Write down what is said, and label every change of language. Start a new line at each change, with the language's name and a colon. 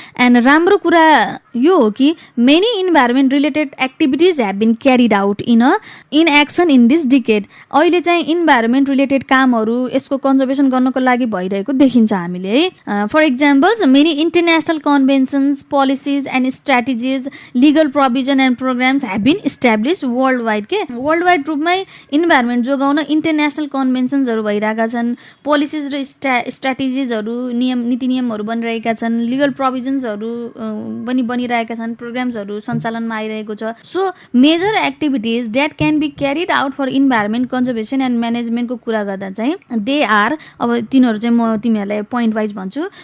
English: and
Nepali: राम्रो कुरा यो हो कि
English: Many environment related activities have been carried out in action in this decade.
Nepali: अहिले चाहिँ इन्भाइरोमेन्ट रिलेटेड कामहरू यसको कन्जर्भेसन गर्नको लागि भइरहेको देखिन्छ हामीले है।
English: For examples many international conventions, policies and strategies, legal provision and programs have been established worldwide के।
Nepali: वर्ल्डवाइड रूपमै इन्भाइरोमेन्ट जोगाउन इन्टरनेसनल कन्भेन्सन्सहरू भइरहेका छन्, पोलिसिज र स्ट्राटेजिजहरू नीति नियमहरू बनिरहेका छन्, लिगल प्रोभिजन्सहरू पनि बनिरहेका छन्, प्रोग्राम्सहरू सञ्चालनमा आइरहेको छ।
English: so major activities that can be carried out for environment conservation and म्यानेजमेन्टको
Nepali: कुरा गर्दा चाहिँ
English: they are,
Nepali: अब तिनीहरू चाहिँ म तिमीहरूलाई पोइन्ट वाइज भन्छु।